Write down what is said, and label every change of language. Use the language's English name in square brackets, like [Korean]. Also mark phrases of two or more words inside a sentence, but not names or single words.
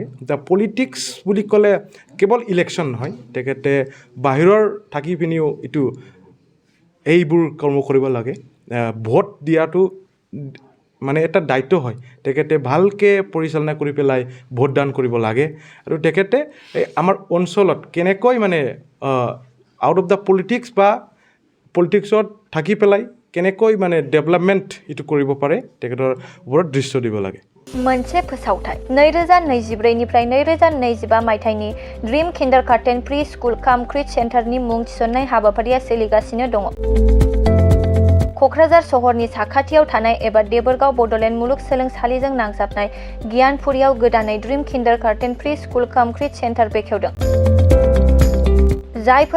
[Assamese] পলিটিক্স বুলি ক'লে কেৱল ইলেকশ্যন নহয় তেখেতে বাহিৰৰ থাকি পিনিও এইটো এইবোৰ কৰ্ম কৰিব লাগে ভোট দিয়াটো মানে এটা দায়িত্ব হয় তেখেতে ভালকৈ পৰিচালনা কৰি পেলাই ভোটদান কৰিব লাগে আৰু তেখেতে আমাৰ অঞ্চলত কেনেকৈ মানে [English] out of the politics [Assamese] বা পলিটিক্সত থাকি পেলাই কেনেকৈ মানে ডেভেলপমেণ্ট এইটো কৰিব পাৰে তেখেতৰ ওপৰত দৃশ্য দিব লাগে [Bodo] मोनसे फोसावथाय 2024 निफ्राय 2025 मायथाइनि ड्रीम किन्डारगार्टेन प्रि स्कुल काम क्रिट सेन्टारनि मुं थिसननाय हाबाफारिया सोलिगासिनो दङ क'क्राझार सहरनि साखाथियाव थानाय एबा देबोरगाव बड'लेण्ड मुलुगसोलोंसालिजों नांजाबनाय गियानपुरियाव गोदानै ड्रीम किन्डारगार्टेन प्रि स्कुल काम क्रिट सेन्टार बेखेवदों जायफोर